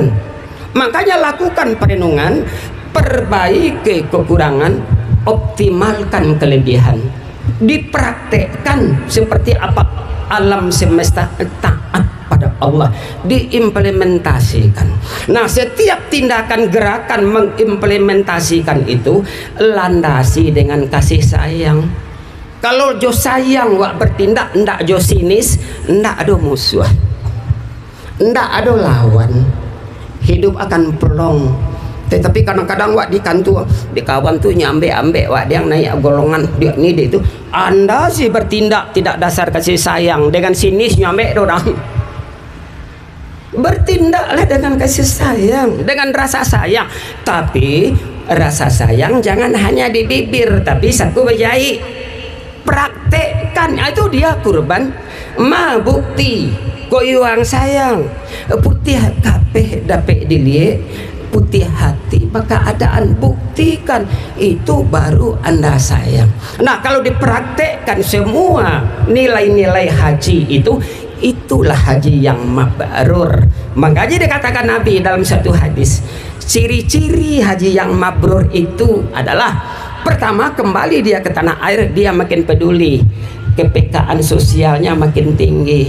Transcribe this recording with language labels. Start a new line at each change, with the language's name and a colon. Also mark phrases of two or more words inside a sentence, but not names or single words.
Indonesian: Makanya lakukan perenungan, perbaiki kekurangan, optimalkan kelebihan, dipraktekkan seperti apa alam semesta taat pada Allah, diimplementasikan. Nah setiap tindakan gerakan mengimplementasikan itu landasi dengan kasih sayang.
Minangkabau: Kalau jo sayang wak bertindak, ndak jo sinis, ndak ada musuh, ndak ada lawan, hidup akan plong. Tetapi kadang-kadang wak di kantor, di kawan tuh nyambe-ambe wak dia naik golongan dia ini dia itu.
Indonesian: Anda sih bertindak tidak dasar kasih sayang, dengan sinis nyambe orang. Bertindaklah dengan kasih sayang, dengan rasa sayang. Tapi rasa sayang jangan hanya di bibir, tapi satu bejai. Praktekkan, itu dia kurban.
Minangkabau: Ma bukti koyuang sayang putih kapeh dapet dilie putih hati,
Indonesian: maka keadaan buktikan itu baru Anda sayang. Nah kalau dipraktekkan semua nilai-nilai haji itu, itulah haji yang mabrur. Makanya dikatakan Nabi dalam satu hadis, ciri-ciri haji yang mabrur itu adalah pertama, kembali dia ke tanah air, dia makin peduli, kepekaan sosialnya makin tinggi.